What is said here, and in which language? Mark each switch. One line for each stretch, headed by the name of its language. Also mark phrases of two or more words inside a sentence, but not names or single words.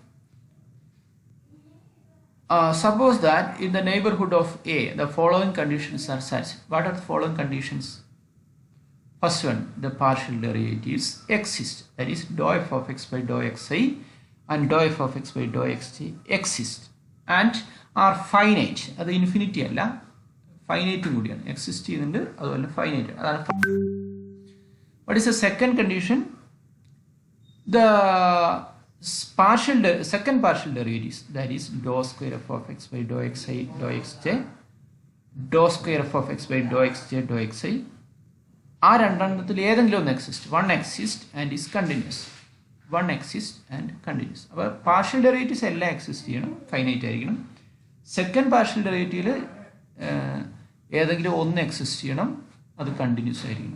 English: Suppose that in the neighborhood of A, the following conditions are such. What are the following conditions? First one, the partial derivatives exist, that is, dou f of x by dou xi and dou f of x by dou xj exist and are finite.
Malayalam: അത് ഇൻഫിനിറ്റി അല്ല, ഫൈനൈറ്റും കൂടിയാണ്. എക്സിസ്റ്റ് ചെയ്യുന്നുണ്ട്, അതുപോലെ ഫൈനൈറ്റ്. അതാണ്.
English: What is the second condition? The second partial derivatives, that is dou square f of x by dou xi dou xj, dou square f of x by dou xj dou xi,
Malayalam: ആ രണ്ടെണ്ണത്തിൽ ഏതെങ്കിലും ഒന്ന് എക്സിസ്റ്റ്,
English: one exist and is continuous. one exist and continuous.
Malayalam: അപ്പോൾ
English: partial derivatives
Malayalam: എല്ലാം എക്സിസ്റ്റ് ചെയ്യണം, ഫൈനൈറ്റ് ആയിരിക്കണം.
English: second partial derivativeിൽ
Malayalam: ഏതെങ്കിലും ഒന്ന് എക്സിസ്റ്റ് ചെയ്യണം, അത് കണ്ടിന്യൂസ് ആയിരിക്കണം.